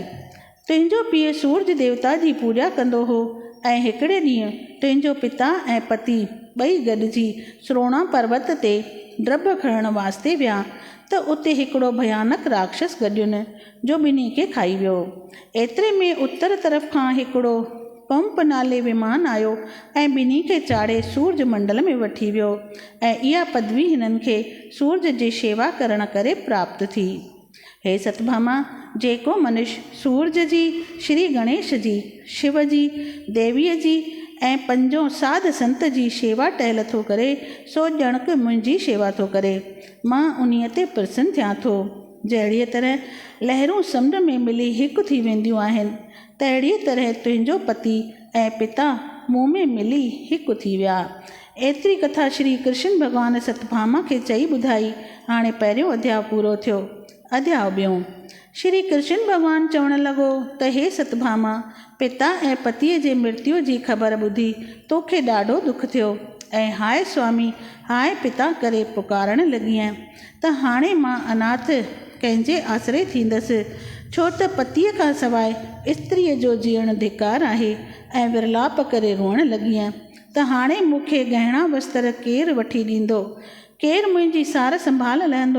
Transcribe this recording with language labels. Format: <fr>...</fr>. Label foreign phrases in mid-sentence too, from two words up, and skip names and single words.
<sd>तुंहिंजो पीउ सूरज देवता जी पूॼा कंदो हो, ऐं हिकिड़े ॾींहुं तुंहिंजो पिता ऐं पति ॿई गॾिजी स्रोणा पर्वत ते ड्रब खणण वास्ते विया, त उते हिकिड़ो भयानक राक्षस गॾियुनि, जो ॿिन्ही खे खाई वियो। एतिरे में उत्तर तरफ़ खां हिकिड़ो पंप नाले विमान आयो ऐं ॿिन्ही खे चाढ़े सूरज मंडल में वठी वियो, ऐं इहा पदवी हिननि खे सूरज जी शेवा करण करे प्राप्त थी। हे सतभामा, जेको मनुष्य सूरज जी, श्री गणेश जी, शिव जी, देवीअ जी ऐं पंजों साध संत जी शेवा टहल थो करे, सो ॼणक मुंहिंजी शेवा थो करे। मां उन्हीअ ते प्रसन्न थियां थो। जहिड़ीअ तरह लहरूं समुंड में मिली हिकु थी वेंदियूं आहिनि, तहिड़ीअ तरह तुंहिंजो पति ऐं पिता मूं में मिली हिकु थी विया। एतिरी कथा श्री कृष्ण भॻवानु सतभामा खे चई ॿुधाई। हाणे पहिरियों अध्याय पूरो थियो। अध्याय ॿियों। श्री कृष्ण भॻवानु चवणु लॻो त हे सतभामा, पिता ऐं पतीअ जे मृत्यु जी ख़बर ॿुधी तोखे ॾाढो दुख थियो, ऐं हाय स्वामी, हाय पिता करे पुकारणु लॻी आहियां त हाणे मां अनाथ कंहिंजे आसरे थींदसि, छो त पतीअ खां सवाइ स्त्रीअ जो जीअण धिकार आहे, ऐं विरलाप करे रोअणु लॻी आहियां त हाणे मूंखे गहणा वस्त्र केरु वठी ॾींदो, केरु मुंहिंजी सार संभाल लहंदो।</sd>